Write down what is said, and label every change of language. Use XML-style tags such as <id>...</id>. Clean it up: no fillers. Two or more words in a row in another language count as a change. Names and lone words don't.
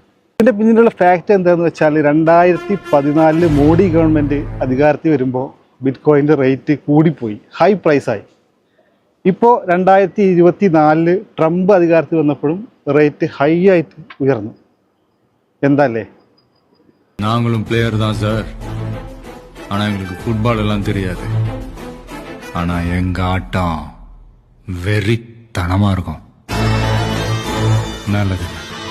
<ml>ഇതിൻ്റെ പിന്നിലുള്ള ഫാക്റ്റ് എന്താണെന്ന് വെച്ചാൽ 2014 മോഡി ഗവൺമെൻറ് അധികാരത്തിൽ വരുമ്പോൾ ബിറ്റ് കോയിൻ്റെ റേറ്റ് കൂടിപ്പോയി, ഹൈ പ്രൈസായി. ഇപ്പോൾ 2024 ട്രംപ് അധികാരത്തിൽ വന്നപ്പോഴും</ml> <en>rate high</en> <ml>ആയിട്ട് ഉയർന്നു. എന്താല്ലേ?</ml> <ta>நாங்களும் பிளேயர் தான் சார். ஆனா எங்களுக்கு ஃபுட்பால் எல்லாம் தெரியாது. ஆனா எங்க ஆட்டம் வெறித்தனமா இருக்கும். நல்லது.</ta>